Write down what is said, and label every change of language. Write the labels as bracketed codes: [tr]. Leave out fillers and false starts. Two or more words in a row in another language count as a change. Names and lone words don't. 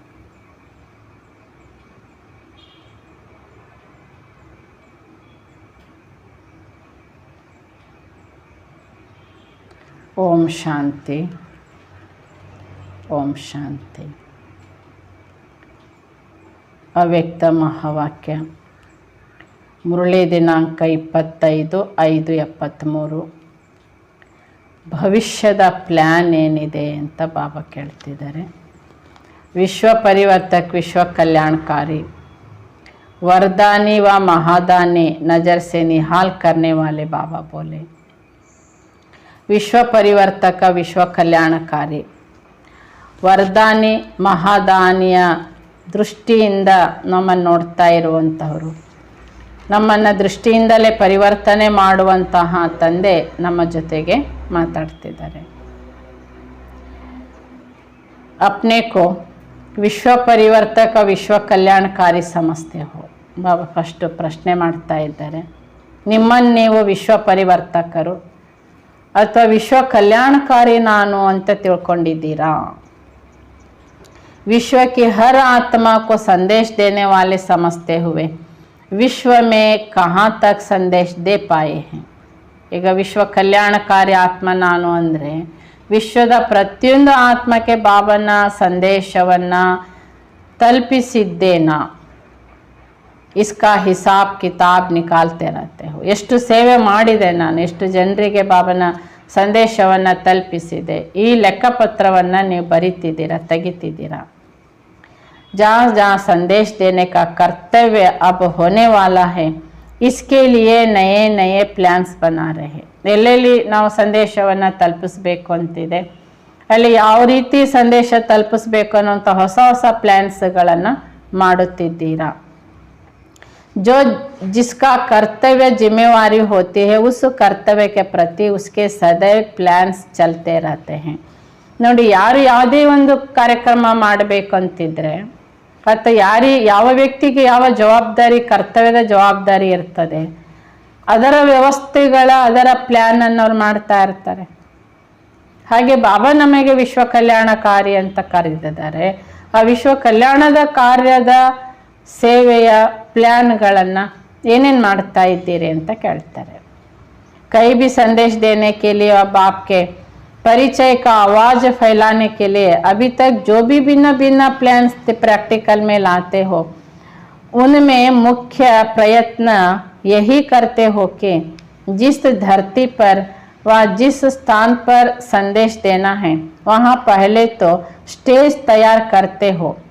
[hi] ओम शांति ओम शांति। [kn] ಅವ್ಯಕ್ತ ಮಹಾವಾಕ್ಯ ಮುರಳಿ ದಿನಾಂಕ 25/5/73 ಭವಿಷ್ಯದ ಪ್ಲ್ಯಾನ್ ಏನಿದೆ ಅಂತ ಬಾಬಾ ಕೇಳ್ತಿದ್ದಾರೆ। [hi] विश्व परिवर्तक विश्व कल्याणकारी वरदानी व महादानी नज़र से निहाल करने वाले बाबा बोले। विश्व परिवर्तक विश्व कल्याणकारी वरदानी [kn] ಮಹಾದಾನಿಯ ದೃಷ್ಟಿಯಿಂದ ನಮ್ಮನ್ನು ನೋಡ್ತಾ ಇರುವಂತಹವರು, ನಮ್ಮನ್ನು ದೃಷ್ಟಿಯಿಂದಲೇ ಪರಿವರ್ತನೆ ಮಾಡುವಂತಹ ತಂದೆ ನಮ್ಮ ಜೊತೆಗೆ ಮಾತಾಡ್ತಿದ್ದಾರೆ। [hi] अपने को विश्व परिवर्तक विश्व कल्याणकारी समझते हो। [kn] ಬಾಬಾ ಫಸ್ಟ್ ಪ್ರಶ್ನೆ ಮಾಡ್ತಾ ಇದ್ದಾರೆ, ನಿಮ್ಮನ್ನು ನೀವು ವಿಶ್ವ ಪರಿವರ್ತಕರು ಅಥವಾ ವಿಶ್ವ ಕಲ್ಯಾಣಕಾರಿ ನಾನು ಅಂತ ತಿಳ್ಕೊಂಡಿದ್ದೀರಾ? [hi] विश्व की हर आत्मा को संदेश देने वाले समझते हुए विश्व में कहाँ तक संदेश दे पाए हैं? [kn] ಈಗ ವಿಶ್ವ ಕಲ್ಯಾಣಕಾರಿ ಆತ್ಮ ನಾನು ಅಂದರೆ ವಿಶ್ವದ ಪ್ರತಿಯೊಂದು ಆತ್ಮಕ್ಕೆ ಬಾಬನ ಸಂದೇಶವನ್ನು ತಲುಪಿಸಿದ್ದೇನಾ? [hi] इसका हिसाब किताब निकालते रहते हो। [kn] ಎಷ್ಟು ಸೇವೆ ಮಾಡಿದೆ ನಾನು, ಎಷ್ಟು ಜನರಿಗೆ ಬಾಬನ ಸಂದೇಶವನ್ನು ತಲುಪಿಸಿದೆ, ಈ ಲೆಕ್ಕಪತ್ರವನ್ನು ನೀವು ಬರಿತಿದ್ದೀರಾ, ತೆಗಿತಿದ್ದೀರಾ। [hi] जहाँ जहाँ संदेश देने का कर्तव्य अब होने वाला है, इसके लिए नए नए प्लान्स बना रहे। [kn] ಎಲ್ಲೆಲ್ಲಿ ನಾವು ಸಂದೇಶವನ್ನು ತಲುಪಿಸ್ಬೇಕು ಅಂತಿದೆ, ಅಲ್ಲಿ ಯಾವ ರೀತಿ ಸಂದೇಶ ತಲುಪಿಸ್ಬೇಕು ಅನ್ನೋಂಥ ಹೊಸ ಹೊಸ ಪ್ಲ್ಯಾನ್ಸ್ಗಳನ್ನು ಮಾಡುತ್ತಿದ್ದೀರಾ। [hi] जो जिसका कर्तव्य जिम्मेवारी होती है उस कर्तव्य के प्रति उसके सदैव प्लान्स चलते रहते हैं। [kn] ನೋಡಿ, ಯಾರು ಯಾವುದೇ ಒಂದು ಕಾರ್ಯಕ್ರಮ ಮಾಡಬೇಕು ಅಂತಿದ್ರೆ ಅಥವಾ ಯಾವ ವ್ಯಕ್ತಿಗೆ ಯಾವ ಜವಾಬ್ದಾರಿ, ಕರ್ತವ್ಯದ ಜವಾಬ್ದಾರಿ ಇರ್ತದೆ, ಅದರ ವ್ಯವಸ್ಥೆಗಳ ಅದರ ಪ್ಲ್ಯಾನನ್ನು ಅವ್ರು ಮಾಡ್ತಾ ಇರ್ತಾರೆ। ಹಾಗೆ ಬಾಬಾ ನಮಗೆ ವಿಶ್ವ ಕಲ್ಯಾಣಕಾರಿ ಅಂತ ಕರೆದಿದ್ದಾರೆ। ಆ ವಿಶ್ವ ಕಲ್ಯಾಣದ ಕಾರ್ಯದ ಸೇವೆಯ ಪ್ಲ್ಯಾನ್ಗಳನ್ನು ಏನೇನು ಮಾಡ್ತಾ ಇದ್ದೀರಿ ಅಂತ ಕೇಳ್ತಾರೆ। [hi] ಕೈ भी संदेश देने के लिए अब आपके परिचय का आवाज़ फैलाने के लिए अभी तक जो भी भिन्न भिन्न [en] plans practical [hi] में लाते हो, उनमें मुख्य प्रयत्न यही करते हो कि जिस धरती पर व जिस स्थान पर संदेश देना है वहाँ पहले तो स्टेज तैयार करते हो,